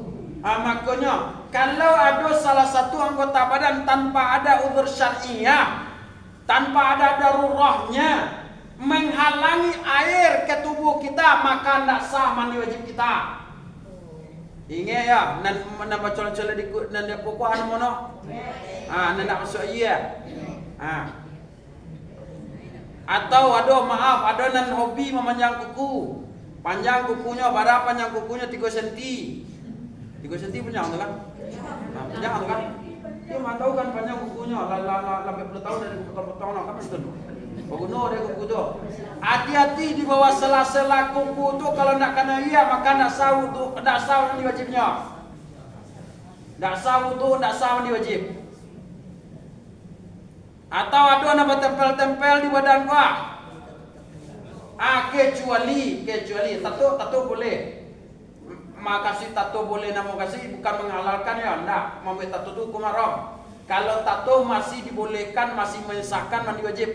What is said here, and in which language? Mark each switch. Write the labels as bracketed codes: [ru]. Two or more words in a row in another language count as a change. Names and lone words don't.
[id] Makanya kalau ada salah satu anggota badan tanpa ada uzur syar'iyah, tanpa ada darurahnya menghalangi air ke tubuh kita, maka tidak sah mandi wajib kita. Ingat ya, [min] nan baca-baca di nan dia pokok anu mono. Nan tak masuk iya. [id] Atau ada nan hobi memanjang kuku. Panjang kukunya, pada panjang kukunya 3 cm. 3 cm panjang tu kan? Panjang tu kan? Dia mah tahu kan panjang kukunya, lebih 10 tahun dari potong-potong kan betul. Penggunaan dia kuku tu. Hati-hati di bawah sela-sela kuku tu, kalau nak kena iya maka nak sah wudu, nak sah mandi wajibnya. Nak sah wudu, nak sah mandi wajib. Atau ada nak bertempel-tempel di badan gua. Kecuali tato boleh. Makasih tato boleh, nama kasih bukan menghalalkan ya, enggak. Membuat tato tu hukum haram. Kalau tato masih dibolehkan, masih mensahkan mandi wajib.